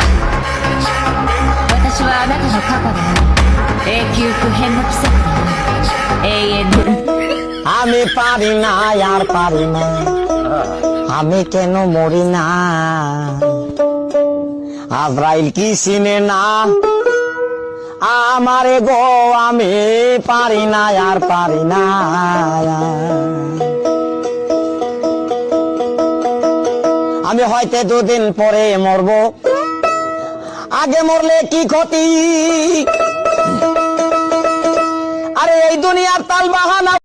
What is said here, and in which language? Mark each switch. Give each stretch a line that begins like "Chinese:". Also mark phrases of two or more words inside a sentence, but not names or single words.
Japanese: 私はあなたの過去であり永久不変の奇跡であり永遠の
Bangla: আমি পারি না আর পারি না আমি কেন মরি না আজরাইল কি চিনে না আমারে গো আমি পারি না আর পারি না আমি হয়তো দুদিন পরে মরব আগে মরলে কি ক্ষতি আরে এই দুনিয়ার তাল বাহানা